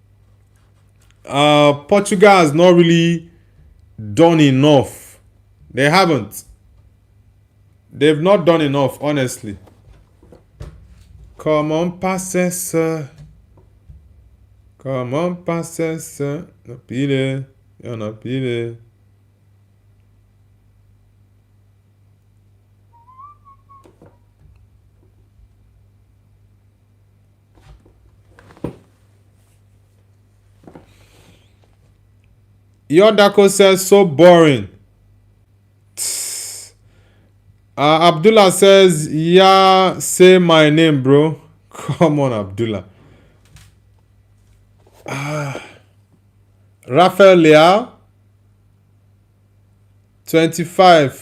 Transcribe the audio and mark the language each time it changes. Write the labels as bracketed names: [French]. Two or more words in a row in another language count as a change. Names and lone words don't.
[English] Portugal has not really done enough. They haven't. They've not done enough, honestly. Come on, passes. Come on, passes. [Spanish] No pide. Yo no pide. [English] Yodako says, so boring. Abdullah says, yeah, say my name, bro. Come on, Abdullah. Rafael Leao, 25.